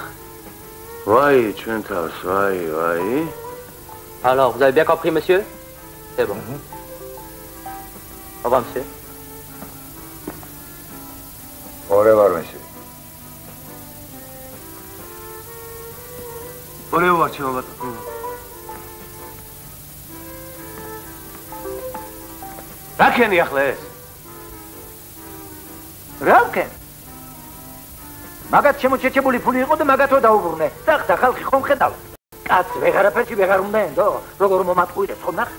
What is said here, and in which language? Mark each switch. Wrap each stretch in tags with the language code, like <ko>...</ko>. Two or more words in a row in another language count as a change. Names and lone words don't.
<fr>Oui, tu entends, oui. Alors, vous avez bien compris, monsieur? C'est bon. Au revoir, monsieur. Au revoir, monsieur. Au revoir, tu vas.</fr> <ka>რა ქენი ახლა ეს? რა ვქენ? მაგათ შემოჩეჩებული ფული იყო და მაგათო დაუბრუნე. და ხალხი ხომ ხედავ? კაც ვეღარაფერში ვეღარ უნდა ენდო? როგორ მომატყუირებს ხომ ნახ?</ka>